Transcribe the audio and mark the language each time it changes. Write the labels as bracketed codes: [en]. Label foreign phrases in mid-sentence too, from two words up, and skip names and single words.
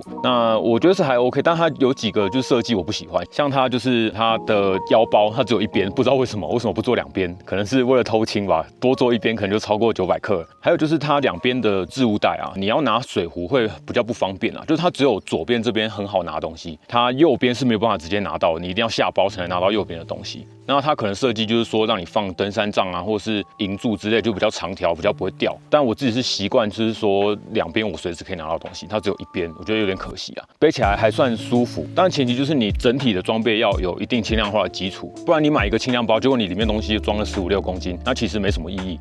[zh] 那我覺得是還 OK， 但它有幾個就是設計我不喜歡，像它就是它的腰包它只有一邊，不知道為什麼不做2邊，可能是為了偷輕吧，多做一邊可能就超過900克了。還有就是它2邊的置物袋啊，你要拿水壺會比較不方便啊，就是它只有左邊這邊很好拿東西，它右邊是沒有辦法直接拿到，你一定要下包才能拿到右邊的東西。那它可能設計就是說讓你放登山杖啊，或是銀柱之類，就比較長條，比較不會掉。但我自己是習慣就是說2邊我隨時可以拿到東西，它只有一邊，我覺得有點可惜啊。背起來還算舒服，但前提就是你整體的裝備要有一定輕量化的基礎，不然你買一個輕量包，結果你裡面東西裝了15、16公斤，那其實沒什麼意義。